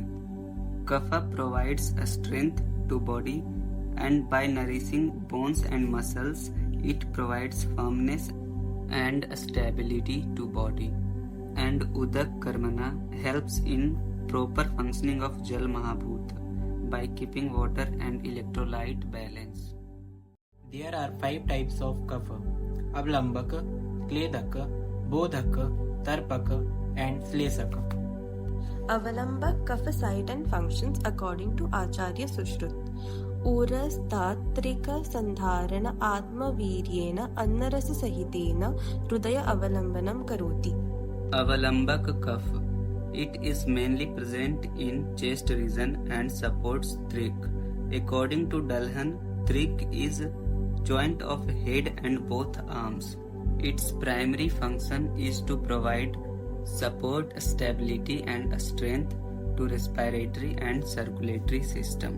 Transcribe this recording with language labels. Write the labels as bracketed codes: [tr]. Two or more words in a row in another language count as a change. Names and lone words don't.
[en] Kapha provides a strength to body, and by nourishing bones and muscles, it provides firmness and stability to body. And Udak Karmana helps in proper functioning of Jal Mahabhuta by keeping water and electrolyte balance. There are 5 types of Kapha: Avalambaka, Kledaka, Bodhaka, Tarpaka, and Slesaka. Avalambak Kapha site and functions according to Acharya Sushrut. [sa] ऊरस्तात्रिक संधारण आत्मवीर्येण अन्नरस सहितेन हृदय अवलंबनं करोति. [en] Avalambak kapha. It is mainly present in chest region and supports thrik. According to Dalhan, thrik is joint of head and both arms. Its primary function is to provide support, stability and strength to respiratory and circulatory system.